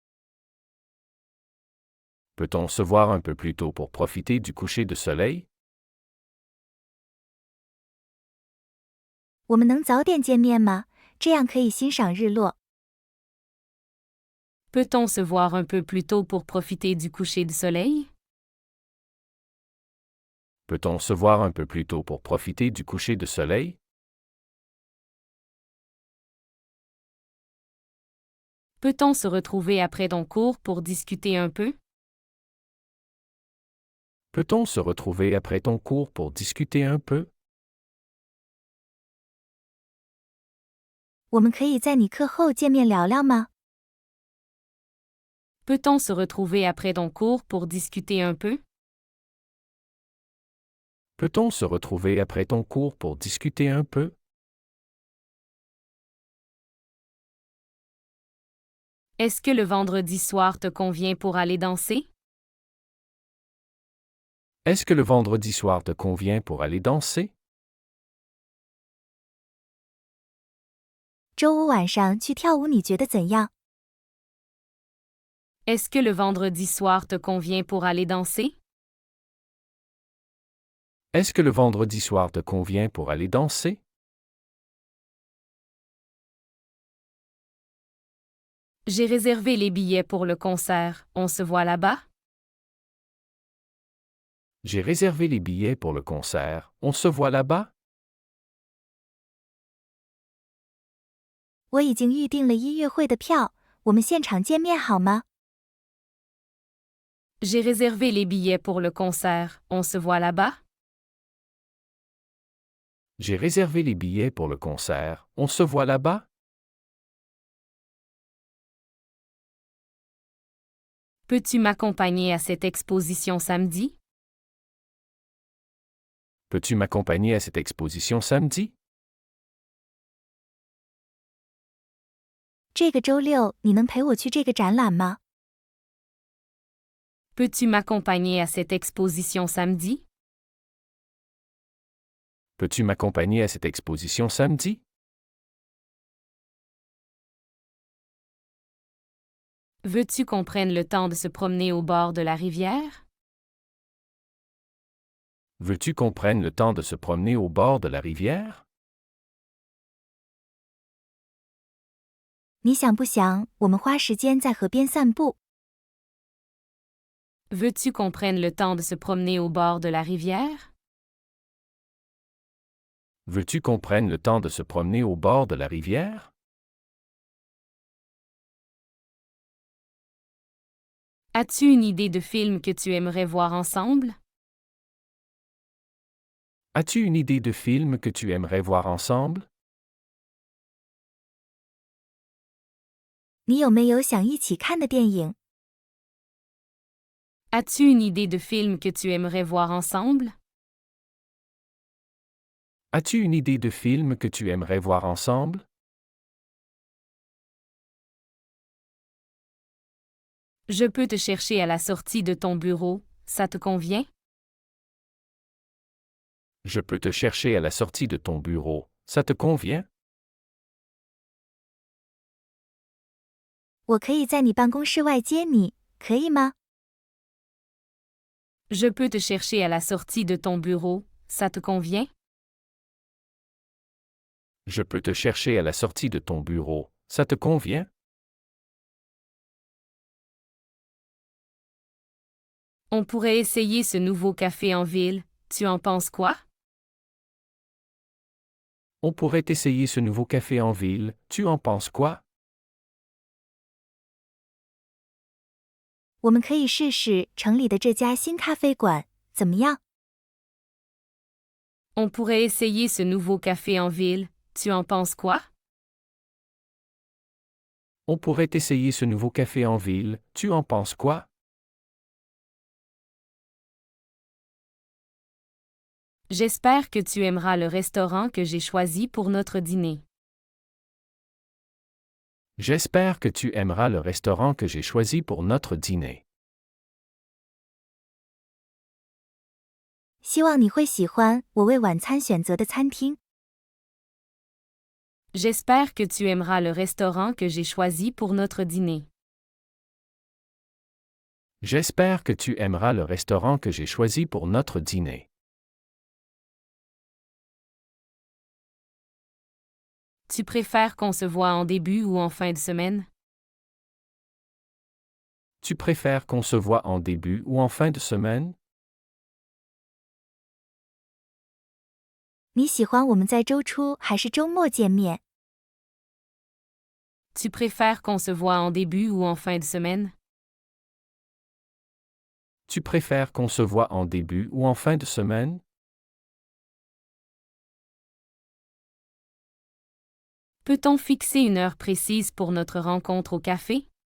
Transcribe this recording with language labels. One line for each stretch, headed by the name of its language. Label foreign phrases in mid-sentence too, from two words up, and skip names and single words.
French: Peut-on se voir un peu plus tôt pour profiter du coucher de soleil?
Chinese: 我们能早点见面吗？这样可以欣赏日落。
French: Peut-on se voir un peu plus tôt pour profiter du coucher du soleil? Peut-on se voir un peu plus tôt pour profiter du coucher de soleil? Peut-on se retrouver après ton cours pour discuter un peu? Peut-on se retrouver après ton cours pour discuter un peu?
Chinese: 我们可以在你课后见面聊聊吗？
French: Peut-on se retrouver après ton cours pour discuter un peu? Peut-on se retrouver après ton cours pour discuter un peu? Est-ce que le vendredi soir te convient pour aller danser? Est-ce que le vendredi soir te convient pour aller danser?
Chinese: 周五晚上去跳舞，你觉得怎样？
French: Est-ce que le vendredi soir te convient pour aller danser? Est-ce que le vendredi soir te convient pour aller danser? J'ai réservé les billets pour le concert, on se voit là-bas? J'ai réservé les billets pour le concert, on se voit là-bas?
Chinese: 我已经预定了音乐会的票，我们现场见面好吗？
French: J'ai réservé les billets pour le concert, on se voit là-bas? J'ai réservé les billets pour le concert. On se voit là-bas? Peux-tu m'accompagner à cette exposition samedi? Peux-tu m'accompagner à cette exposition samedi?
Chinese: 这个周六你能陪我去这个展览吗？
French: Peux-tu m'accompagner à cette exposition samedi? Peux-tu m'accompagner à cette exposition samedi? Veux-tu qu'on prenne le temps de se promener au bord de la rivière? Veux-tu qu'on prenne le temps de se promener au bord de la rivière?
Chinese: 你想不想我们花时间在河边散步？
French: Veux-tu qu'on prenne le temps de se promener au bord de la rivière? Veux-tu qu'on prenne le temps de se promener au bord de la rivière? As-tu une idée de film que tu aimerais voir ensemble? As-tu une idée de film que tu aimerais voir ensemble?
Chinese: 你有没有想一起看的电影？
French: As-tu une idée de film que tu aimerais voir ensemble? As-tu une idée de film que tu aimerais voir ensemble? Je peux te chercher à la sortie de ton bureau, ça te convient? Je peux te chercher à la sortie de ton bureau. Ça te convient?
Chinese: 我可以在你办公室外接你，可以吗？
French: Je peux te chercher à la sortie de ton bureau, ça te convient? Je peux te chercher à la sortie de ton bureau. Ça te convient? On pourrait essayer ce nouveau café en ville, tu en penses quoi? On pourrait essayer ce nouveau café en ville. Tu en penses quoi?
Chinese: 我们可以试试城里的这家新咖啡馆，怎么样？
French: On pourrait essayer ce nouveau café en ville, tu en penses quoi? On pourrait essayer ce nouveau café en ville. Tu en penses quoi? J'espère que tu aimeras le restaurant que j'ai choisi pour notre dîner. J'espère que tu aimeras le restaurant que j'ai choisi pour notre dîner.
Chinese: 希望你会喜欢我为晚餐选择的餐厅。
French: J'espère que tu aimeras le restaurant que j'ai choisi pour notre dîner. J'espère que tu aimeras le restaurant que j'ai choisi pour notre dîner. Tu préfères qu'on se voit en début ou en fin de semaine? Tu préfères qu'on se voit en début ou en fin de semaine?
Chinese: 你喜欢我们在周初还是周末见面？
French: Tu préfères qu'on se voit en début ou en fin de semaine? Tu préfères qu'on se voit en début ou en fin de semaine? Peut-on fixer une heure précise pour notre rencontre au café?